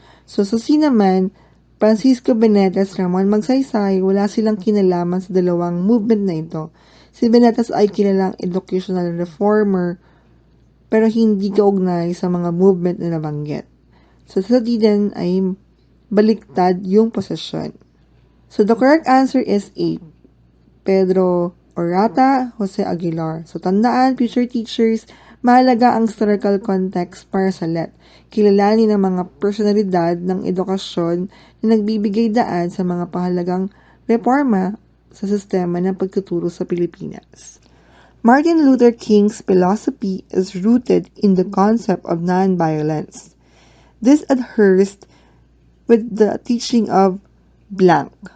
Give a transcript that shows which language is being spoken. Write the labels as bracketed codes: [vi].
[tl] So, sa C naman, Francisco Benetes, Ramon Magsaysay, wala silang kinalaman sa dalawang movement na ito. Si Benetes ay kilalang educational reformer pero hindi kaugnay sa mga movement na nabanggit. So, sa D din ay baliktad yung posisyon. [en] So, the correct answer is A. [tl] Pedro Orata, Jose Aguilar. So, tandaan, future teachers, mahalaga ang historical context para sa LET. Kilalanin ang mga personalidad ng edukasyon na nagbibigay daan sa mga pahalagang reforma sa sistema ng pagtuturo sa Pilipinas. [en] Martin Luther King's philosophy is rooted in the concept of nonviolence. This adheres with the teaching of blank.